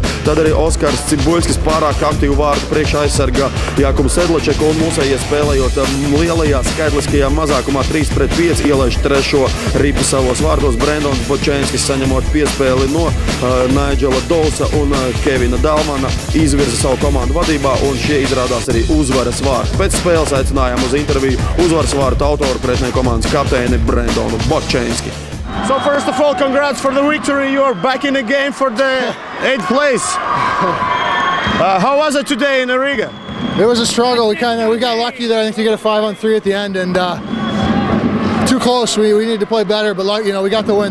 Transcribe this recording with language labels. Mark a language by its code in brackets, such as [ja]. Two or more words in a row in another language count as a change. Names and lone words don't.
[lv] Tad arī Oskars Cibuļskis pārāk aktīvu vārtu priekšā aizsargā Jakubu Sedlačeku un mūsējie spēlējot lielajā skaitliskajā mazākumā 3-5 ielaiž trešo ripu savos vārtos. Brendons Bočenskis saņemot piespēli no Nigela Dawesa un Kevina Dalmana izvirza savu komandu vadībā un šie izrādās arī uzvaras vārtu. Pēc spēles aicinājām uz interviju uzvaras vārtu autoru pretinieku komandas kapteini Brendonu Bočenski. [en] So first of all, congrats for the victory. You're back in the game for the 8th place. How was it today in Riga? It was a struggle. We got lucky there, I think, to get a 5-on-3 at the end, and too close. We need to play better, but we got the win.